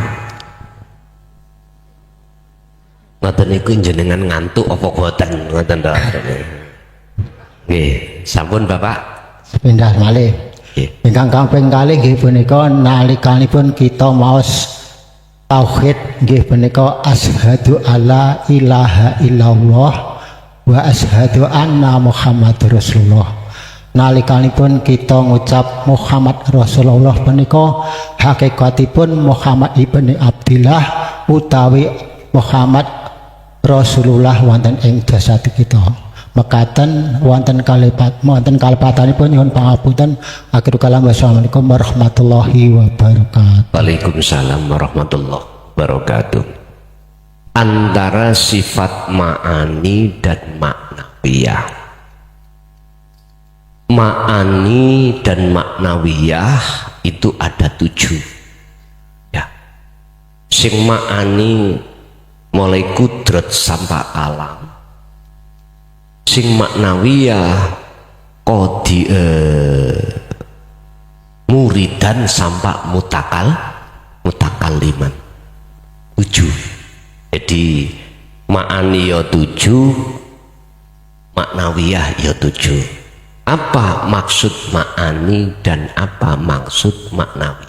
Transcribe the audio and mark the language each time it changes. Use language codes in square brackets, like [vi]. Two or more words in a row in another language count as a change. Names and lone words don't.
[jv] Ngoten niku jenengan ngantuk apa boten ngoten to? Nggih, sampun Bapak. Sepindah malih. Nggih. Ingkang kaping kalih nggih punika nalikanipun kita maos tauhid nggih punika [ar] أشهد أن لا إله إلا الله وأشهد أن محمدا رسول الله. [jv] Nalikanipun kita ngucap Muhammad Rasulullah punika hakikatipun Muhammad ibni Abdillah utawi Muhammad Rasulullah wonten ing jasad kita. Mekaten wonten kalepatanipun nyuwun pangapunten. [ar] آخر الكلام والسلام عليكم ورحمة الله وبركاته. وعليكم السلام ورحمة الله وبركاته. [id] Antara sifat ma'ani dan maknawiyah. Ma'ani dan maknawiyah itu ada 7 ya. Sing ma'ani mulai kudrat sampai alam, sing maknawiyah kodi muridan sampai mutakaliman 7. Jadi ma'ani ya 7, maknawiyah ya 7. Apa maksud ma'ani dan apa maksud maknawi?